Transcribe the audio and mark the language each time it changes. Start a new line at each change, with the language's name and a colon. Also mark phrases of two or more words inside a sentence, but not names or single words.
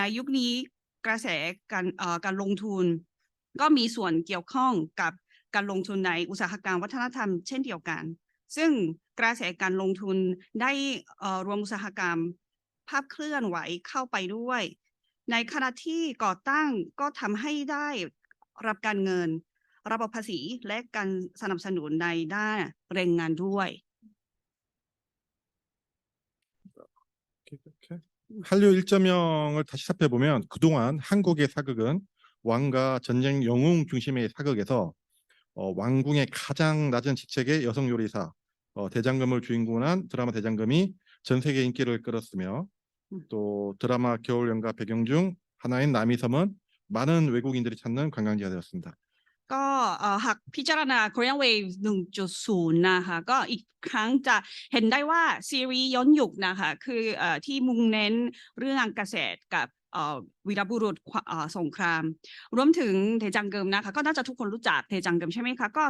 Thai: ยุคนี้กระแสการลงทุนก็มีส่วนเกี่ยวข้องกับการลงทุนในอุตสาหกรรมวัฒนธรรมเช่นเดียวกันซึ่งกระแสการลงทุนได้รวมอุตสาหกรรมภาพเคลื่อนไหวเข้าไปด้วยในขณะที่ก่อตั้งก็ทำให้ได้รับการเงินระบบภาษีและการสนับสนุนในด้านแรงงานด้วย
Korean: 한류 1.0을 다시 살펴보면 그동안 한국의 사극은 왕과 전쟁 영웅 중심의 사극에서 왕궁의 가장 낮은 직책의 여성 요리사 대장금을 주인공으로 한 드라마 대장금이 전 세계 인기를 끌었으며 또 드라마 겨울연가 배경 중 하나인 남이섬은 많은 외국인들이 찾는 관광지가 되었습니다.
Thai: ก็หากพิจารณา
English: Korean Wave
Thai: 1.0 นะคะก็อีกครั้งจะเห็นได้ว่าซีรีส์ย้อนยุคนะคะคือที่มุ่งเน้นเรื่องเกษ ตรกับวีรบุรุษสงครามรวมถึงเทจังเกิมนะคะก็น่าจะทุกคนรู้จักเทจังเกิมใช่ไหมคะก็